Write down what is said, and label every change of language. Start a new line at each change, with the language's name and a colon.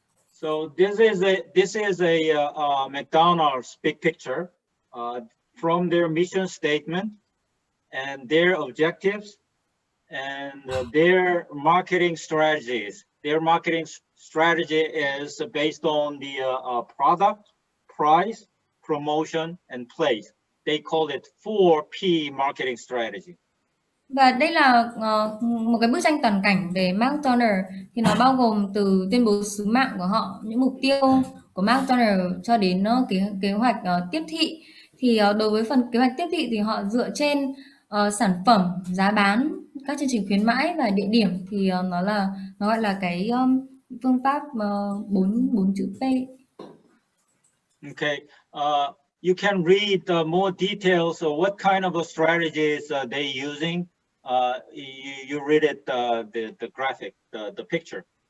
English: So this is a McDonald's big picture from their mission statement and their objectives and their marketing strategies. Their marketing strategy is based on the product, price, promotion, and place. They call it 4P marketing strategy.
Vietnamese: Và đây là một cái bức tranh toàn cảnh về McDonald's, thì nó bao gồm từ tuyên bố sứ mạng của họ, những mục tiêu của McDonald's cho đến kế hoạch tiếp thị. Thì đối với phần kế hoạch tiếp thị thì họ dựa trên sản phẩm, giá bán, các chương trình khuyến mãi và địa điểm, thì nó gọi là cái phương pháp 4 chữ P.
English: Okay. You can read more details of what kind of strategies they using. You read it, the graphic, the picture.